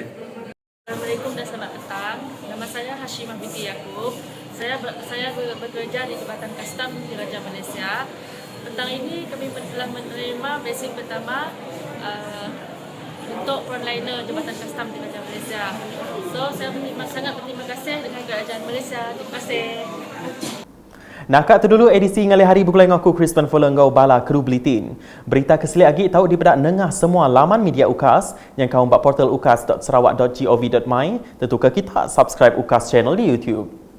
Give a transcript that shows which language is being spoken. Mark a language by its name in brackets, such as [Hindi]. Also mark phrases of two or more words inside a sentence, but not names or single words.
[Malay] Assalamualaikum dan selamat petang. Nama saya Hashimah binti Yaakob. Saya bekerja di Jabatan Kastam di Raja Malaysia. Petang ini kami telah menerima vaksin pertama untuk frontliner Jabatan Kastam di Raja Malaysia. So, saya sangat berterima kasih dengan kerajaan Malaysia. Terima kasih. [Iban] Nakak tu dulu edisi ngalih hari berkulai dengan aku Crispin Folengau Bala Kru Buletin. Berita keselik lagi tahu dibedak nengah semua laman media UKAS yang kau buat portal ukas.sarawak.gov.my. Tentu ke kita subscribe UKAS channel di YouTube.